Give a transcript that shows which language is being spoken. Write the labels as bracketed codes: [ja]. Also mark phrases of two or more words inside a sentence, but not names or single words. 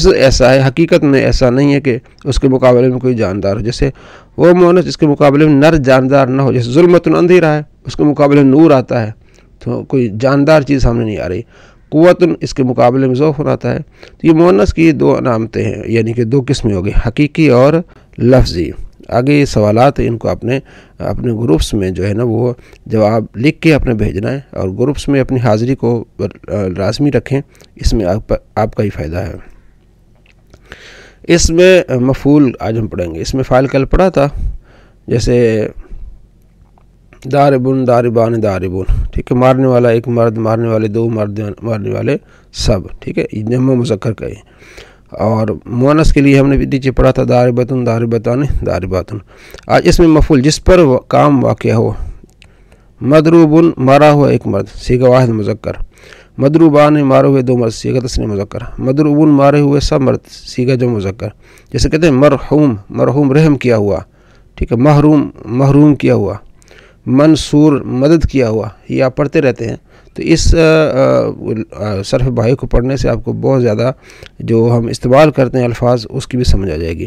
[ur] ایسا ہے حقیقت میں ایسا نہیں ہے کہ اس کے مقابلے میں کوئی جاندار ہو جیسے وہ مؤنث جس کے مقابلے میں نر جاندار نہ ہو جیسے ظلمتن اندھیرا ہے اس کے مقابلے میں نور آتا ہے تو کوئی جاندار چیز سامنے نہیں آ رہی قوتن اس کے مقابلے میں ذوف آتا ہے تو یہ مؤنث کی 2 علامتیں ہیں یعنی کہ 2 قسمیں ہو گئی حقیقی اور لفظی آگے یہ سوالات ان کو اپنے گروپس میں جو ہے نا وہ جواب لکھ کے اپنے بھیجنا ہے اور گروپس میں اپنی حاضری کو لازمی رکھیں اس میں آپ کا ہی فائدہ ہے اس میں مفعول آج ہم پڑھیں گے اس میں فاعل کل پڑھا تھا جیسے [ar] داربن داربان داربون [ur] ٹھیک ہے مارنے والا ایک مرد مارنے والے 2 مرد مارنے والے سب ٹھیک ہے جمع مذکر کا اور مؤنث کے لیے ہم نے نیچے پڑھا تھا [ar] داربتن داربتان دارباتن [ur] آج اس میں مفعول جس پر کام واقع ہو مضروبن مارا ہوا ایک مرد صیغہ واحد مذکر مضروبان مارے ہوئے 2 مرد صیغہ تثنیہ مذکر مضروبن مارے ہوئے سب مرد صیغہ جمع مذکر جیسے کہتے ہیں مرحوم رحم کیا ہوا ٹھیک ہے محروم کیا ہوا منصور مدد کیا ہوا یہ آپ پڑھتے رہتے ہیں تو اس صرف بھائی کو پڑھنے سے آپ کو بہت زیادہ جو ہم استعمال کرتے ہیں الفاظ اس کی بھی سمجھ آ جائے گی۔